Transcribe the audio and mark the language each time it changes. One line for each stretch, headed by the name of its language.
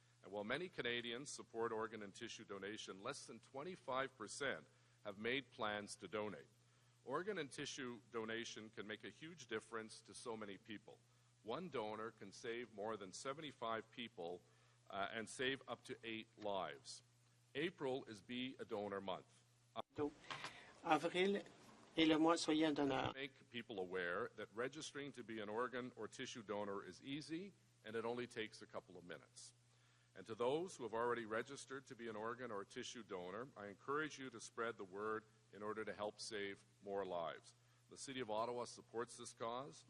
English: And while many Canadians support organ and tissue donation, less than 25% have made plans to donate. Organ and tissue donation can make a huge difference to so many people. One donor can save more than 75 people and save up to 8 lives. April is Be a Donor Month.
French: Avril est le mois Soyez un donneur.
English: Make people aware that registering to be an organ or tissue donor is easy and it only takes a couple of minutes. And to those who have already registered to be an organ or tissue donor, I encourage you to spread the word in order to help save more lives. The City of Ottawa supports this cause.